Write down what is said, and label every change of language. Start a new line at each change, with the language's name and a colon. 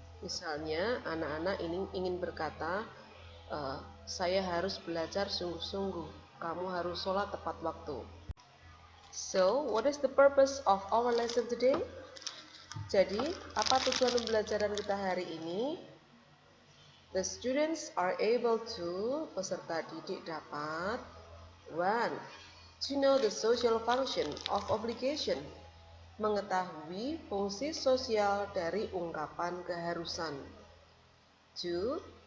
Indonesian: Misalnya, anak-anak ingin berkata, saya harus belajar sungguh-sungguh, kamu harus sholat tepat waktu.
English: So, what is the purpose of our lesson today?
Indonesian: Jadi, apa tujuan pembelajaran kita hari ini?
English: The students are able to,
Indonesian: peserta didik dapat,
English: 1. To know the social function of obligation,
Indonesian: mengetahui fungsi sosial dari ungkapan keharusan.
English: 2.